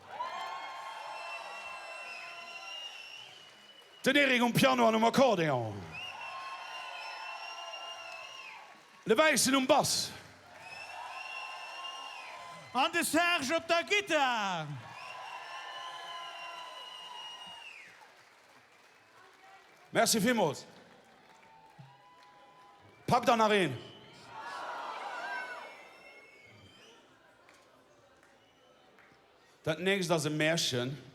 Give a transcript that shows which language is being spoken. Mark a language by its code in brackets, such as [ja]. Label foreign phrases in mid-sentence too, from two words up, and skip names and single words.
[lb] Den Erik um Piano an Akkordeon. De Weißen um Bass. An de Serge op der Gitarre. Merci vielmals. [de] Pack da nach rein. Das nächste ist ein Märchen.